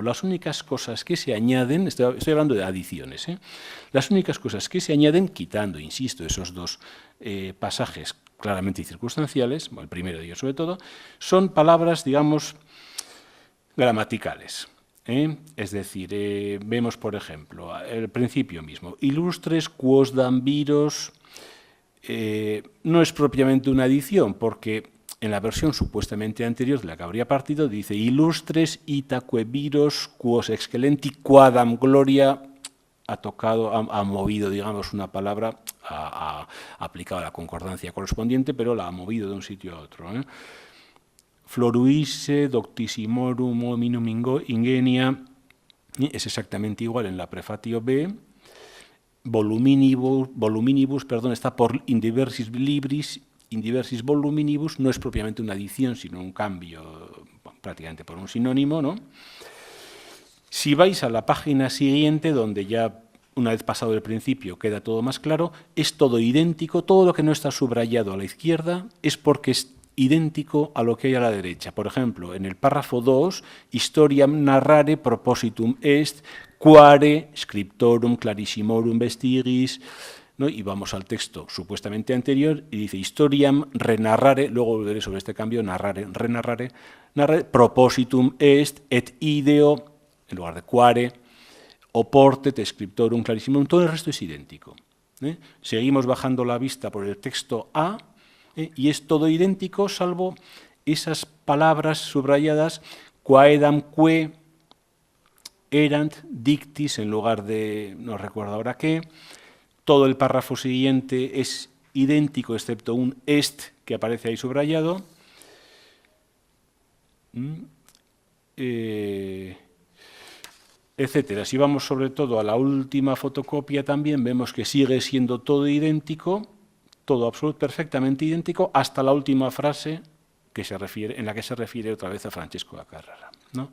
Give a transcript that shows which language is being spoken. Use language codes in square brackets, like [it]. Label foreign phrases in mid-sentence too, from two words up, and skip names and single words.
[es] Las únicas cosas que se añaden, estoy hablando de adiciones, las únicas cosas que se añaden, quitando, insisto, esos dos pasajes claramente circunstanciales, el primero de ellos sobre todo, son palabras, digamos, gramaticales. Es decir, vemos, por ejemplo, el principio mismo, [la] ilustres quos dam viros, [es] no es propiamente una adición, porque en la versión supuestamente anterior de la que habría partido dice [la] ilustres itaque viros quos excellenti quadam gloria, [es] ha movido, digamos, una palabra, ha aplicado la concordancia correspondiente, pero la ha movido de un sitio a otro. [la] Floruisse doctissimorum hominum ingenia, [es] es exactamente igual en la prefatio B. [la] Voluminibus, [es] está por [la] in diversis libris, in diversis voluminibus, [es] no es propiamente una adición, sino un cambio, prácticamente por un sinónimo, ¿no? Si vais a la página siguiente, donde ya, una vez pasado el principio, queda todo más claro, es todo idéntico, todo lo que no está subrayado a la izquierda es porque es idéntico a lo que hay a la derecha. Por ejemplo, en el párrafo 2, [la] historiam narrare propositum est, quare scriptorum clarissimorum vestigis, [es] ¿no? Y vamos al texto supuestamente anterior y dice [la] historiam renarrare, [es] luego volveré sobre este cambio, [la] narrare, renarrare, narrare, propositum est et ideo, [es] en lugar de [la] quare, oportet scriptorum clarissimorum, [es] todo el resto es idéntico. Seguimos bajando la vista por el texto A, y es todo idéntico, salvo esas palabras subrayadas, [la] quaedam que erant dictis, [es] en lugar de, no recuerdo ahora qué. Todo el párrafo siguiente es idéntico, excepto un est que aparece ahí subrayado. Etcétera. Si vamos sobre todo a la última fotocopia también, vemos que sigue siendo todo idéntico, todo absolutamente perfectamente idéntico, hasta la última frase que se refiere, en la que se refiere otra vez a Francesco da Carrara, ¿no?